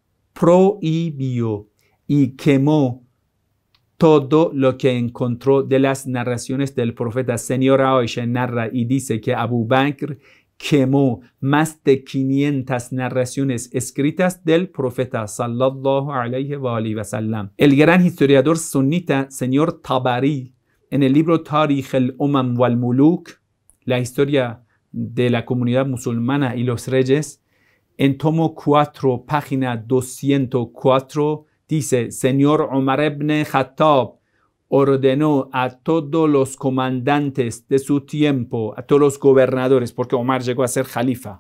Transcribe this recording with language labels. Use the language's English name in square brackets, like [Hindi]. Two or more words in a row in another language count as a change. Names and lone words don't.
[Spanish] Prohibió y quemó todo lo que encontró de las narraciones del profeta. Señora Aisha narra y dice que Abu Bakr quemó más de 500 narraciones escritas del profeta [Arabic] صلى الله عليه وسلم. [Spanish] El gran historiador sunita, señor Tabari, en el libro Tarikh al-Umam wal-Muluk, la historia de la comunidad musulmana y los reyes, en tomo 4, página 204, dice, señor Umar ibn Khattab ordenó a todos los comandantes de su tiempo, a todos los gobernadores, porque Omar llegó a ser califa.